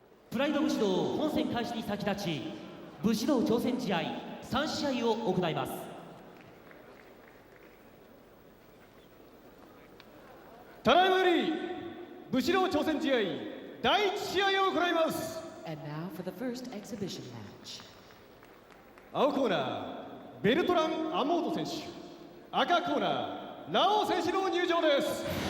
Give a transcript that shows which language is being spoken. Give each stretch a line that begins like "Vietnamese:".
Japanese: プライド武士道本戦開始に先立ち、武士道挑戦試合3試合を行います。ただいまより武士道挑戦試合第1試合を行います。
English: And now for the first exhibition match.
Japanese: 青コーナーベルトラン・アモード選手、赤コーナーラオウ選手の入場です。